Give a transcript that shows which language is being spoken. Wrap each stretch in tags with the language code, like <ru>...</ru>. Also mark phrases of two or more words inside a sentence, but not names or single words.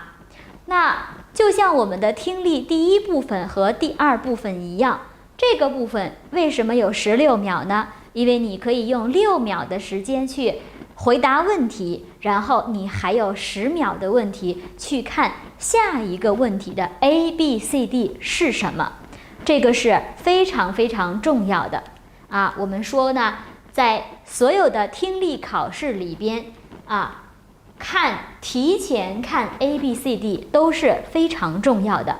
<zh>那就像我們的聽力第一部分和第二部分一樣，這個部分為什麼有16秒呢？因為你可以用6秒的時間去回答問題，然後你還有10秒的問題去看下一個問題的 A、B、C、D 是什麼，這個是非常非常重要的我們說呢，在所有的聽力考試裡邊提前看 A、B、C、D 都是非常重要的。</zh>